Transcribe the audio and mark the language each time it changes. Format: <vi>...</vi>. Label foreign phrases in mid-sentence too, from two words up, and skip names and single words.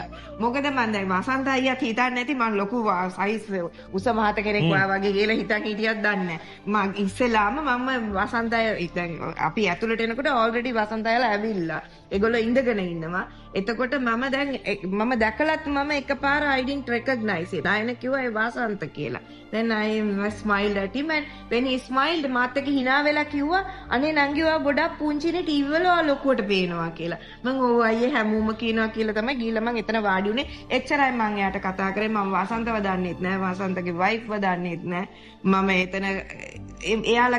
<si>මොකද මං දැන් වසන්ත අයියාත් හිතන්නේ නැති මං ලොකු සයිස් උස මහත කෙනෙක් ඔයා වගේ කියලා හිතන් හිටියක් දන්නේ නැහැ. මං ඉස්සෙල්ලාම මම වසන්ත අය දැන් අපි ඇතුළට එනකොට ඕල්රෙඩි වසන්ත අයලා ඇවිල්ලා. ඒගොල්ලෝ ඉඳගෙන ඉන්නවා. එතකොට මම දැකලත් මම එකපාර</si> <en>I didn't recognize it.</en> <si>අයන කිව්වා ඒ වසන්ත කියලා.</si> <en>Then I smiled at him and when he smiled</en> <si>මාත් එක්ක hina වෙලා කිව්වා අනේ නංගි ඔයා ගොඩක් පුංචිනේ ටීවී වල ඔයා ලොකුවට පේනවා කියලා. මම ඔව් අයියේ හැමෝම කියනවා කියලා තමයි ගිහලා මම එතන වාඩි උනේ. එච්චරයි මම එයාට කතා කරේ. මම වසන්තව දන්නෙත් නෑ. වසන්තගේ වයිෆ්ව දන්නෙත් නෑ. මම එතන එයාලා</si>